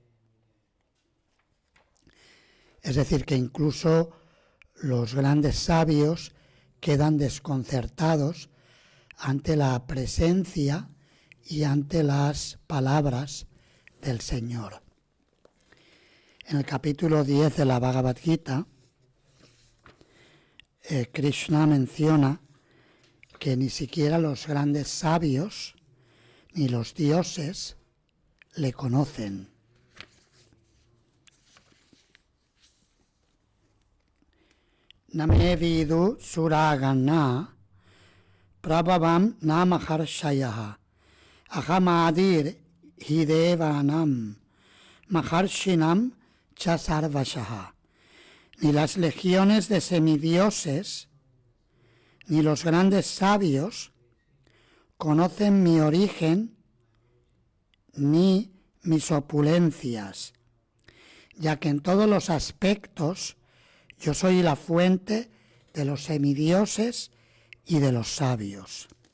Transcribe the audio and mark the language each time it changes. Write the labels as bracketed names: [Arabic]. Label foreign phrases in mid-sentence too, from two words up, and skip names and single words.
[Spanish] Es decir, que incluso los grandes sabios quedan desconcertados ante la presencia y ante las palabras del Señor. En el capítulo 10 de la Bhagavad Gita, Krishna menciona que ni siquiera los grandes sabios ni los dioses le conocen. [Sanskrit] न मे विदुः सुरगणाः प्रभवं न महर्षयः अहमादिर्हि देवानां महर्षीणां च सर्वशः. [Spanish] Ni las legiones de semidioses ni los grandes sabios conocen mi origen ni mis opulencias, ya que en todos los aspectos yo soy la fuente de los semidioses y de los sabios.